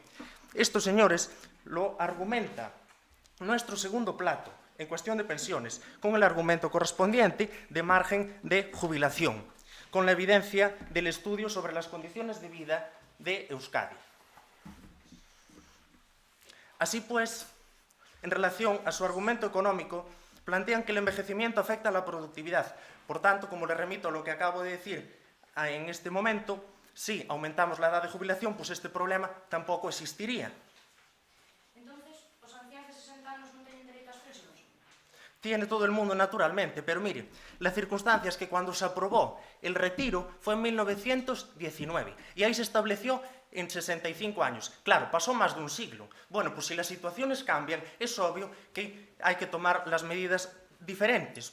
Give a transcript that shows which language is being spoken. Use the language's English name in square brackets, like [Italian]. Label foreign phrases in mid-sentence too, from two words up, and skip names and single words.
[Spanish] Esto, señores, lo argumenta nuestro segundo plato en cuestión de pensiones, con el argumento correspondiente de margen de jubilación, con la evidencia del estudio sobre las condiciones de vida de Euskadi. Así pues, en relación a su argumento económico, plantean que el envejecimiento afecta a la productividad. Por tanto, como le remito a lo que acabo de decir en este momento, si aumentamos la edad de jubilación, pues este problema tampouco existiría. [Galician] Entonces, os anciáns de 60 anos non teñen dereito ás pensións? [Spanish] Tiene todo el mundo naturalmente, pero mire, la circunstancia es que cuando se aprobó el retiro fue en 1919 y ahí se estableció en 65 años. Claro, pasó más de un siglo. Bueno, pues si las situaciones cambian, es obvio que hay que tomar las medidas diferentes.